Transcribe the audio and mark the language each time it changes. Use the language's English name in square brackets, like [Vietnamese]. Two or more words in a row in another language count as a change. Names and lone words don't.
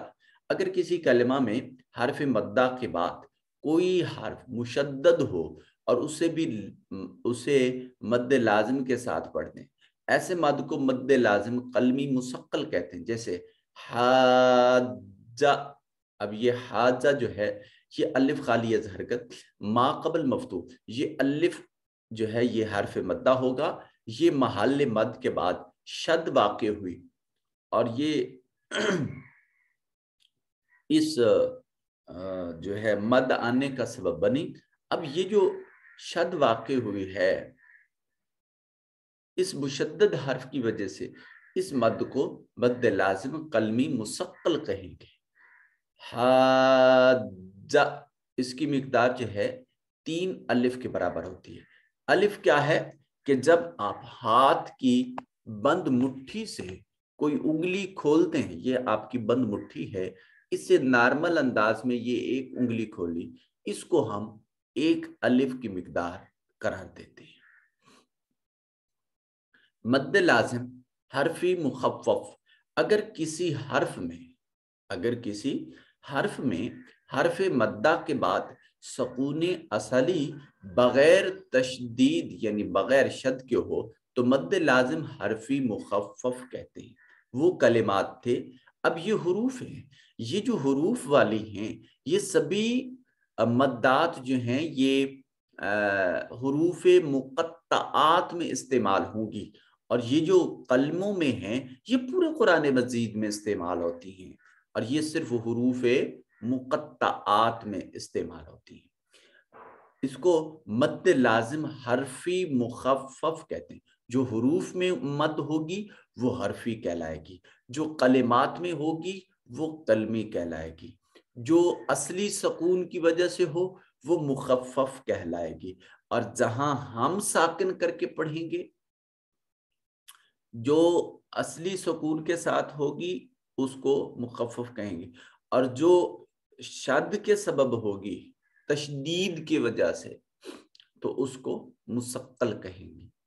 [Urdu] اگر کسی کلمہ میں حرف مدہ کے بعد کوئی حرف مشدد ہو اور اسے مد لازم کے ساتھ پڑھ دیں، ایسے مد کو مد لازم قلمی مثقل کہتے ہیں۔ جیسے حاجہ۔ اب یہ حاجہ جو ہے یہ الف خالی از حرکت، ما قبل مفتوح، یہ الف جو ہے یہ حرف مدہ ہوگا، یہ محل مد کے بعد شد واقع ہوئی اور یہ اس جو ہے مد آنے کا سبب بنی۔ اب یہ جو شد واقع ہوئی ہے اس مشدد حرف کی وجہ سے اس مد کو مد لازم قلمی مثقل کہیں گے۔ حاجہ، اس کی مقدار جو ہے 3 الف کے برابر ہوتی ہے۔ الف کیا ہے کہ جب آپ ہاتھ کی بند مٹھی سے کوئی انگلی کھولتے ہیں، یہ آپ کی بند مٹھی ہے، اس سے نارمل انداز میں یہ ایک انگلی کھولی، اس کو ہم ایک الف کی مقدار قرار دیتے ہیں۔ مد لازم حرفی مخفف، اگر کسی حرف میں حرف مدہ کے بعد سکون اصلی بغیر تشدید یعنی بغیر شد کے ہو تو مد لازم حرفی مخفف کہتے ہیں۔ وہ کلمات تھے، اب یہ حروف ہیں، یہ جو حروف والی ہیں یہ سبھی مدات جو ہیں یہ حروف مقطعات میں استعمال ہوں گی، اور یہ جو قلموں میں ہیں یہ پورے قرآن مجید میں استعمال ہوتی ہیں، اور یہ صرف حروف مقطعات میں استعمال ہوتی ہیں۔ اس کو مد لازم حرفی مخفف کہتے ہیں۔ جو حروف میں مد ہوگی وہ حرفی کہلائے گی، جو کلمات میں ہوگی وہ کلمی کہلائے گی، جو اصلی سکون کی وجہ سے ہو وہ مخفف کہلائے گی، اور جہاں ہم ساکن کر کے پڑھیں گے جو اصلی سکون کے ساتھ ہوگی اس کو مخفف کہیں گے، اور جو شد کے سبب ہوگی تشدید کی وجہ سے تو اس کو مثقل کہیں گے۔